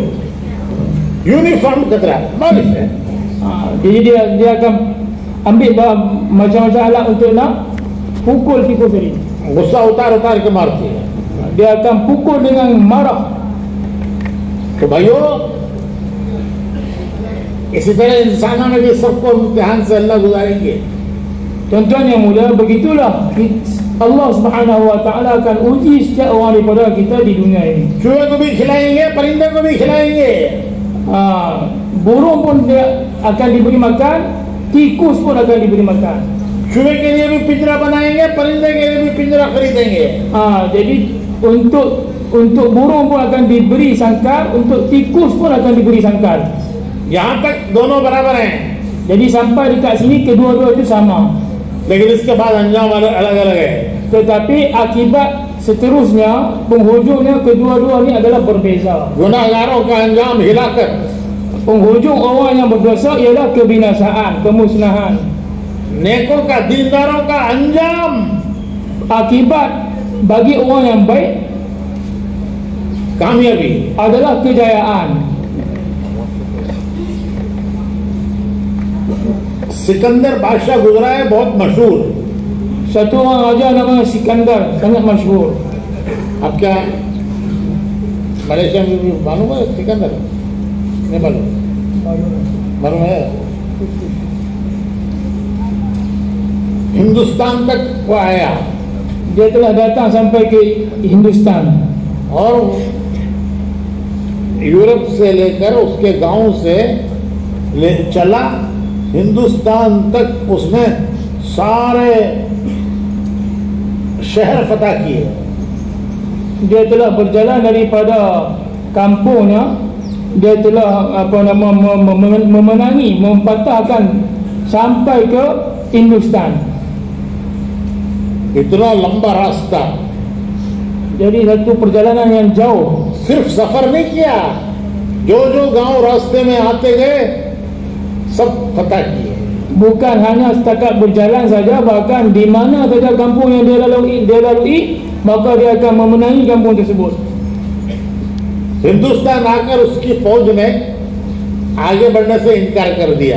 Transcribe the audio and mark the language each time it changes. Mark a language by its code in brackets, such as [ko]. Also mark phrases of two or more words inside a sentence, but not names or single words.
[ms] यूनिफॉर्म कचरा बारिश है. Jadi dia akan ambil macam-macam alat untuk nak pukul tikus tadi. [hi] गुस्सा उतार के मारती है. [ms] Dia akan pukul dengan marah. [hi] तो भाइयों इसी तरह इंसानों में भी सबको इम्तिहान से अल्लाह गुजारेंगे। [ms] Tuan-tuan yang mulia, begitulah [ar] الله سبحانه وتعالى [ms] akan uji setiap orang daripada kita di dunia ini. [hi] चूहे को भी खिलाएंगे, परिंदे को भी खिलाएंगे। [ms] Burung pun dia akan diberi makan, tikus pun akan diberi makan. [hi] चूहे के लिए भी पिंजरा बनाएंगे, परिंदे के लिए भी पिंजरा खरीदेंगे। [ms] Jadi untuk burung pun akan diberi sangkar, untuk tikus pun akan diberi sangkar. [hi] यहाँ तक दोनों बराबर हैं। [ms] Jadi sampai dekat sini kedua-dua itu sama. [hi] लेकिन इसके बाद अंजाम अलग-अलग है। [ms] Tetapi akibat seterusnya, penghujungnya kedua-dua ini adalah berbeza. [hi] गुनाहगारों का अंजाम हिलाकत, [ms] Penghujung orang yang berdosa ialah kebinasaan, kemusnahan. [hi] नेकों का, दीनदारों का अंजाम [ms] Akibat bagi orang yang baik [hi] कामयाबी। [ms] adalah kejayaan. [hi] सिकंदर बादशाह गुजरा है, बहुत मशहूर। [ms] Satu orang raja namanya Sikandar, sangat masyhur. [hi] अब क्या मलेशिया में भी मालूम है सिकंदर? नहीं मालूम? मालूम है? हिंदुस्तान तक वो आया [ms] Dia telah datang sampai ke Hindustan. [hi] और यूरोप से लेकर उसके गांव से चला हिंदुस्तान तक। उसने सारे शहर फतह किए। [ms] Dia telah berjalan daripada kampungnya, dia telah memenangi, mempatahkan sampai ke Hindustan. [hi] इतना लंबा रास्ता, [ms] Jadi satu perjalanan yang jauh. [hi] सिर्फ सफर नहीं किया, जो जो गांव रास्ते में आते गए सब फतह किए। [ms] Bukan hanya setakat berjalan saja, bahkan di mana saja kampung yang dia lalui, maka dia akan memenangi kampung tersebut. [hi] हिंदुस्तान आकर उसकी फौज ने आगे बढ़ने से इनकार कर दिया।